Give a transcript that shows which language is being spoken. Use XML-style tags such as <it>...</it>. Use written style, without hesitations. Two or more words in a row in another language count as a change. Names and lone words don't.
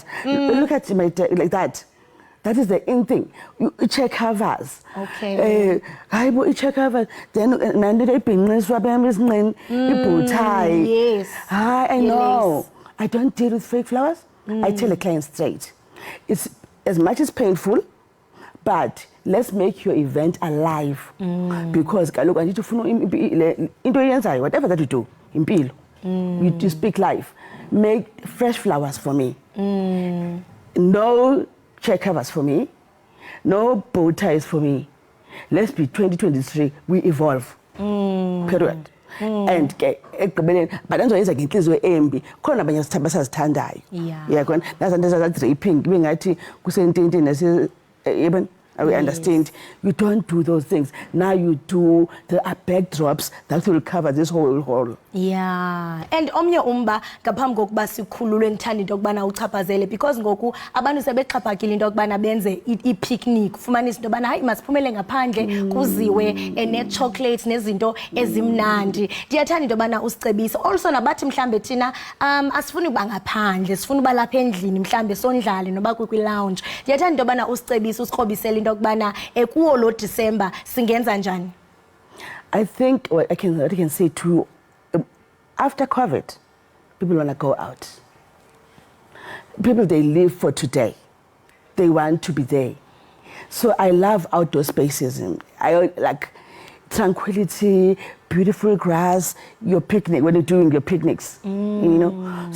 <en>Look at my like that. That is the in thing. I-chair covers. Okay.</en> <xh>Hayibo i-</xh> <en>chair covers.</en> <xh>Then nanto ibhinqiswa phambili esinqeni i-</xh> <en>bow tie. Yes. I know. I don't deal with fake flowers. I tell the client straight. It's as much as painful, but let's make your event alive.</en> <xh>Because kaloku andithi ufuna into yenzayo,</xh> <en>whatever that you do impilo, you speak life. Make fresh flowers for me. No chair covers for me. No bow ties for me. Let's be 2023, we evolve. Period.</en> <xh>And ekugqibeleni but andizoyenza ngenhliziyo embi, khona abanye abasazithandayo. Yabona nazanto zadraping kube ngathi kusententeni nase</xh> <en>we understand. You don't do those things. Now you do the backdrops that will cover this whole hall. Yeah.</en> <xh>And omnye umba ngaphambi kokuba sikhululwe ngithanda into yokubana uchaphazele, because ngoku abantu sebexhaphakile into yokubana benze i-picnic, fumanisa into yobana hayi masiphumele ngaphandle kuziwe ne-chocolates nezinto ezimnandi. Ndiyathanda into yobana usicebise also nabathi mhlambe thina asifuni uba ngaphandle, sifuna uba lapha endlini mhlambe sondlale noba kwi-lounge. Ndiyathanda into yobana usicebise usikrobisele into yokubana kuwo lo December singenza njani.</xh> <en>I think what I can say too, after COVID, people want to go out. People, they live for today. They want to be there. So I love outdoor spaces. And I like tranquility, beautiful grass, your picnic, when you're doing your picnics, you know.</en>